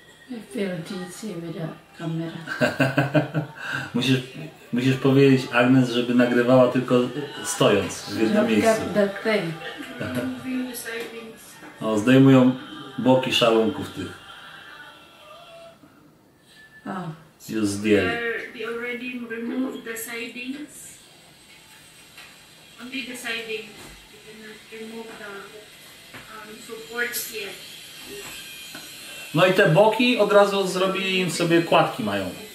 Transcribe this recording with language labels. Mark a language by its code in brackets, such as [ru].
[en] I feel dizzy with the camera. [pl] musisz powiedzieć Agnes, żeby nagrywała tylko stojąc w jednym miejscu. [en] That thing. Removing the sidings. [pl] O, zdejmują boki szalunków tych. Oh. Już zdjęli. [en] They already removed the sidings. Only the sidings. remove the supports here. [pl] No i te boki od razu zrobili im sobie kładki mają.